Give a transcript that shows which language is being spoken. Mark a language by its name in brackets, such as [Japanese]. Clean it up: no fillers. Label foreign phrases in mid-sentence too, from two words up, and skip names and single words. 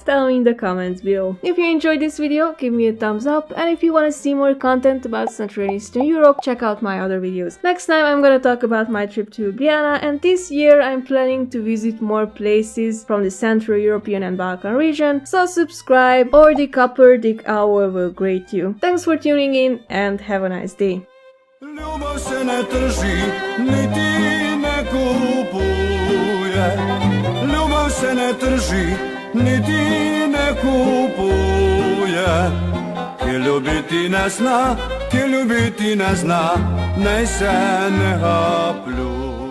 [English] Tell me in the comments below. If you enjoyed this video, give me a thumbs up, and if you want to see more content about Central and Eastern Europe, check out my other videos. Next time I'm gonna talk about my trip to Ljubljana, and this year I'm planning to visit more places from the Central European and Balkan region, so subscribe or the copper dick hour will greet you. Thanks for tuning in and have a nice day. [Croatian] Ljubav se ne trži, niti ne kupuje. Ljubav se ne trži, niti ne kupuje. Ki ljubiti ne zna, ki ljubiti ne zna, naj se ne pljuje.